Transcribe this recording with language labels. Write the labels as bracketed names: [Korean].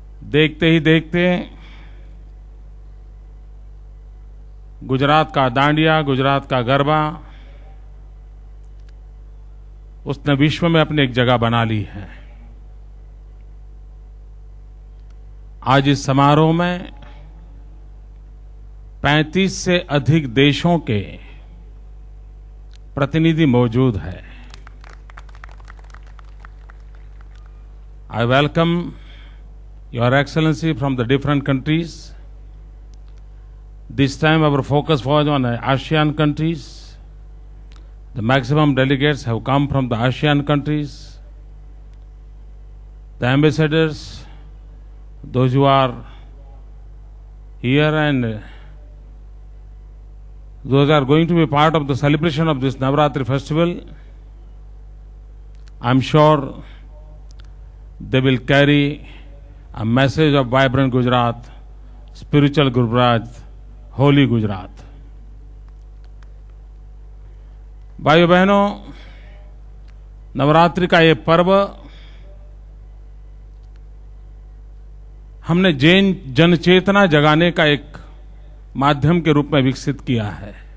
[Hindi] देखते ही देखते गुजरात का दांडिया, गुजरात का गरबा उसने विश्व में अपनी एक जगह बना ली है। आज इस समारोह में 35 से अधिक देशों के प्रतिनिधि मौजूद हैं। [English] I welcome Your Excellency from the different countries. This time our focus was on ASEAN countries. The maximum delegates have come from the ASEAN countries. The ambassadors, those who are here and those are going to be part of the celebration of this Navratri festival, I'm sure they will carry a message of vibrant Gujarat, spiritual Gujarat, holy Gujarat. [Hindi] भाइयों बहनों, नवरात्रि का ये पर्व हमने जैन जनचेतना जगाने का एक माध्यम के रूप में विकसित किया है।